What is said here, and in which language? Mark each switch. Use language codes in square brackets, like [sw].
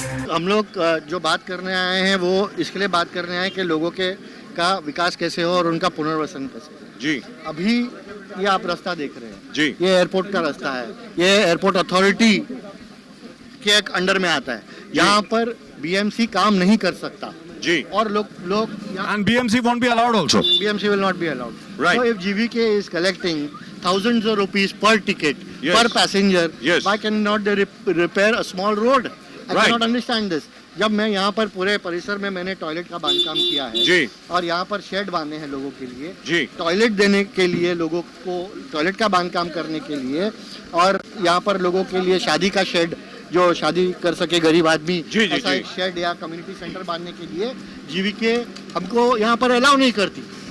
[hi] हम लोग जो बात करने आए हैं वो इसके लिए बात करने आए हैं कि लोगों के का विकास कैसे हो और उनका पुनर्वसन कैसे हो। जी अभी ये आप रास्ता देख रहे हैं, जी ये एयरपोर्ट का रास्ता है, ये एयरपोर्ट अथॉरिटी के एक अंडर में आता है। यहाँ पर बीएमसी काम नहीं कर सकता, जी और लोग [en] and BMC won't be allowed also. BMC will not be allowed. Right. So if GVK is collecting thousands of rupees per ticket, Yes. per passenger, Yes. why cannot they repair a small road? I Right. cannot understand this. [hi] जब मैं यहाँ पर पूरे परिसर में मैंने toilet का बांधकाम किया है, जी और यहाँ पर शेड बांधे हैं लोगों के लिए, जी टॉयलेट देने के लिए, लोगों को टॉयलेट का बांधकाम करने के लिए, और यहाँ पर लोगों के लिए शादी का शेड, जो शादी कर सके गरीब आदमी, जी, जी, ऐसा जी। एक शेड या कम्युनिटी सेंटर बांधने के लिए जीवीके हमको यहाँ पर अलाउ नहीं करती।